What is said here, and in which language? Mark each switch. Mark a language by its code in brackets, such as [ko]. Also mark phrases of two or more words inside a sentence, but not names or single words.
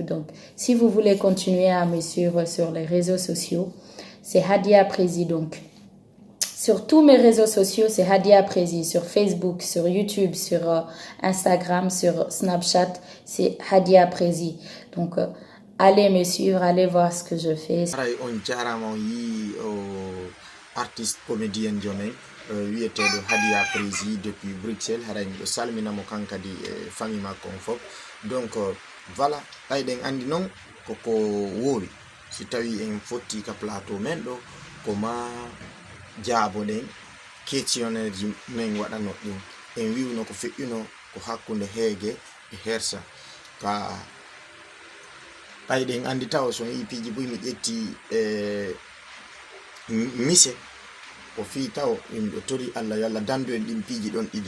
[fr] Donc, si vous voulez continuer à me suivre sur les réseaux sociaux, c'est Hadia Prési. Donc, sur tous mes réseaux sociaux, c'est Hadia Prési. Sur Facebook, sur YouTube, sur Instagram, sur Snapchat, c'est Hadia Prési. Donc, allez me suivre, allez voir ce que je fais. [ff] On jarama yi [fr] artiste comédienne [ff] jomen wiyeteɗo Hadia Prési depuis Bruxelles. Haray miɗo salminamo kankadi e famille makko on fof. [fr] Donc voilà, [ff] ɓayɗen andi noon koko wowi si tawi en fotti ka plateau men ɗo ko ma jaabo ɗen questionnaire ji men waɗano ɗin en wiwno ko feƴƴuno ko hakkunde heege e hersa ka ɓayɗen andi taw so yipiji boy mi ƴetti mise o fi taw yimɓe tori Allah yo Allah dandu en ɗin piiji ɗon ɗiɗi.